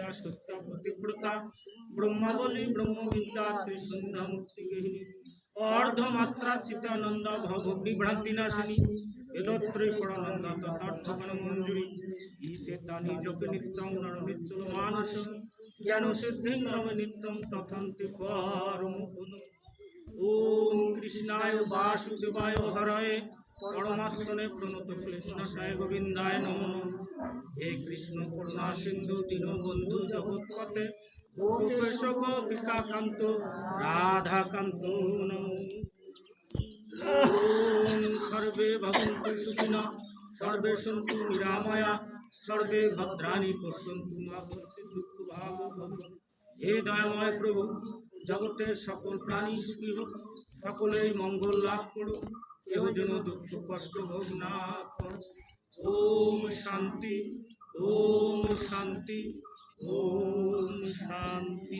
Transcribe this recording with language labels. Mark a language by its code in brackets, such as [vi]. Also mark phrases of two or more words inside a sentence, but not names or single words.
[sa] সত্য পতিব্রতা ব্রহ্মাবলী ব্রহ্মবিদ্যা ত্রিসন্ধ্যা মুক্তি গেহিনী অর্ধমাত্রা চিতানন্দা ভগবী ভ্রান্তি নাশিনী বেদত্রয় পরানন্দা তথার্থগণ মঞ্জুরি গীতে তানি যোগ নিত্যং নর নিচ্ছল মানস জ্ঞান সিদ্ধিং নব নিত্যং তথান্তি পরম ওম কৃষ্ণায় বাসুদেবায় হরয়ে পরমাত্মনে প্রণত কৃষ্ণসায় গোবিন্দায় নমঃ। হে কৃষ্ণ করুণা সিন্ধু দীনবন্ধু জগৎপতে গোপেশ গোপিকা কান্ত রাধাকান্ত ওম সর্বে ভবন্তু সুখিনঃ সর্বে সন্তু নিরাময়া সর্বে ভদ্রাণি পশ্যন্তু মা কশ্চিৎ দুঃখভাগ ভবেৎ। [bn] হে দয়াময় প্রভু, জগতের সকল প্রাণী সুখী হোক, সকলেই মঙ্গল লাভ করুক, কেউ যেন দুঃখ কষ্ট ভোগ না করে। [sa] ওম শান্তি, ওম শান্তি, ওম শান্তি।